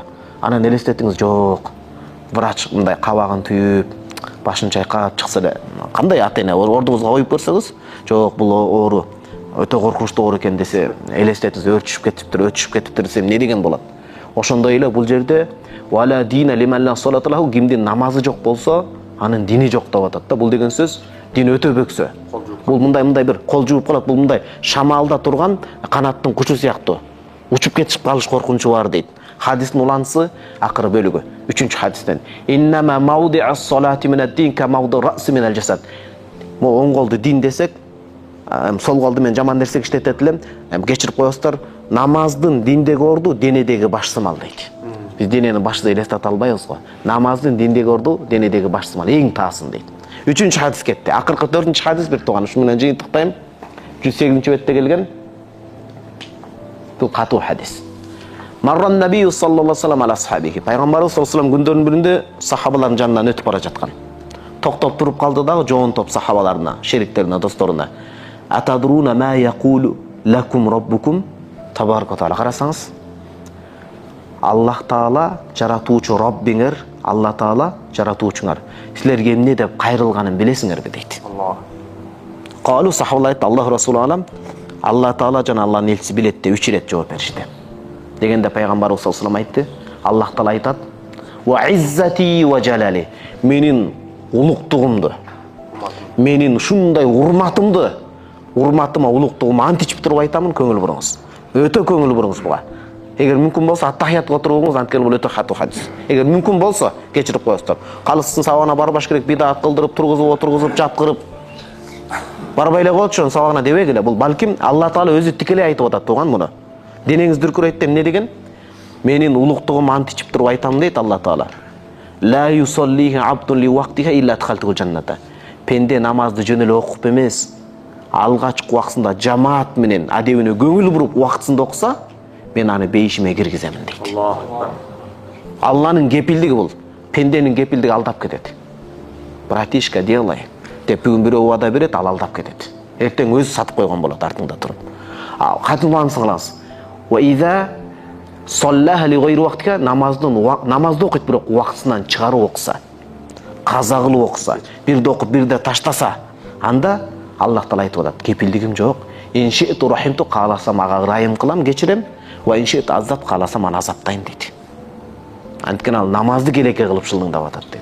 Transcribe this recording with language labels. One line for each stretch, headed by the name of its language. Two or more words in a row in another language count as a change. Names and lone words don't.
Kyrgyz: Анан элестетиңиз, жок. Врач мындай кабагын түйүп, башын чайкап чыкса да, кандай атене ордуңузга коюп көрсөңүз, жок бул оору өтө коркунучтуу оору экен десе, элестетиңиз, өчүшүп кетиптир десем эмне деген болот? Ошондой эле бул жерде
Arabic: ولا دين لمن لا صلاة له,
Kyrgyz: кимдин намазы жок болсо, анын дини жок деп атат да. Бул деген сөз дин өтө бөксө. Бул мындай бир кол жууп калат, бул мындай шамалда турган канаттын кучу сыяктуу. Учуп кетип калыш коркунучу бар дейт. Хадистин уланысы акыры бөлүгү. 3-хадистен.
Arabic: إنما موضع الصلاة من الدين كموضع الرأس من الجسد.
Kyrgyz: Оң колду дин десек, сол колду мен жаман нерсе иштетет элем, кечирип коесуздар. Намаздын диндеги орду денедеги баш сымал дейт. Биз денени башты элестете албайбыз го. Намаздын диндеги орду денедеги баш сымал, эң таасын дейт. 3-хадис кетти. Акыркы 4-хадис бир тууган, ушу менен жыйынтыктайм. 108-бетте келген. Бул катуу хадис.
Arabic: مر النبي صلى الله عليه وسلم على أصحابه.
Kyrgyz: Пайгамбарыбыз
Arabic: صلى الله عليه وسلم
Kyrgyz: күндөрдүн биринде сахабалардын жанынан өтүп бара жаткан. Токтоп туруп калды дагы жоонтоп сахабаларына, шериктерине, досторуна.
Arabic: أتدرون ما يقول لكم ربكم تبارك وتعالى.
Kyrgyz: Карасаңыз, Аллах таала жаратуучу Раббиңер, Алла таала жаратуучуңар. Силерге эмне деп кайрылганын билесиңерби дейт. Калу сахабалар айтты,
Arabic: الله رسوله أعلم,
Kyrgyz: Алла таала жана Алланын элчиси билет деп 3 ирет жооп беришти. Дегенде пайгамбарыбыз
Arabic: صلى الله عليه وسلم
Kyrgyz: айтты, Аллах таала айтат:
Arabic: "وعزتي وجلالي",
Kyrgyz: менин улуктугумду, менин ушундай урматыма, улуктугума античип туруп айтамын, көңүл буруңуз. Өтө көңүл буруңуз буга. Эгер мүмкүн болсо аттахиятка отуруңуз, анткени бул өтө катуу хадис. Эгер мүмкүн болсо кечирип коесуздар. Калыстын сабагына барбаш керек, бидат кылдырып, тургузуп, жаткырып барбай эле коечу, сабагына дебегиле. Бул балким Алла таала өзү тикелей айтып атат туган муну. Денеңиз дүркүрөйт деп эмне деген? Менин улуктугума античип туруп айтам дейт Алла таала.
Arabic: لا يصليها عبد لوقتها إلا أدخلته الجنة.
Kyrgyz: Пенде намазды жөн эле окуп эмес, алгачкы убактысында жамаат менен адебине көңүл буруп убактысында окуса, мен аны бейишиме киргиземин дейт. Алланын кепилдиги бул. Пенденин кепилдиги алдап кетет.
Russian: Братишка, делай
Kyrgyz: деп бүгүн бирөө убада берет, ал алдап кетет. Эртең өзү сатып койгон болот артыңда туруп. Катылбаңыз кыласыз.
Arabic: وإذا صلاها لغير وقتها,
Kyrgyz: намазды окуйт, бирок убактысынан чыгарып окуса, каза кылып окуса, бирде окуп бирде таштаса, анда Аллах таала айтып атат, кепилдигим жок.
Arabic: إن شئت رحمته,
Kyrgyz: кааласам ага ырайым кылам, кечирем.
Arabic: وإن شئت عذاب,
Kyrgyz: кааласам аны азаптайм дейт. Анткени ал намазды келеке кылып шылыңдап атат дейт.